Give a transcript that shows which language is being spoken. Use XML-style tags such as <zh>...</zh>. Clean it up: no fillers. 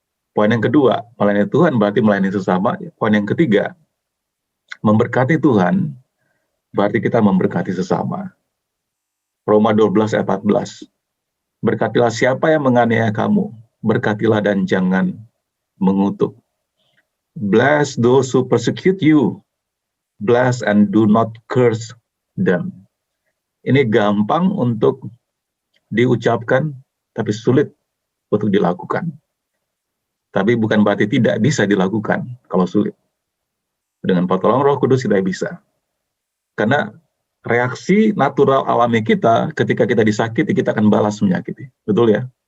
<id>Poin yang kedua, melayani Tuhan berarti melayani sesama. Poin yang ketiga, memberkati Tuhan berarti kita memberkati sesama. Roma 12 ayat 14. Berkatilah siapa yang menganiaya kamu, berkatilah dan jangan mengutuk.</id> <en>Bless those who persecute you, bless and do not curse them.</en> <id>Ini gampang untuk diucapkan, tapi sulit untuk dilakukan. Tapi bukan berarti tidak bisa dilakukan kalau sulit. Dengan pertolongan Roh Kudus kita bisa. Karena reaksi natural alami kita ketika kita disakiti, kita akan balas menyakiti. Betul ya?</id>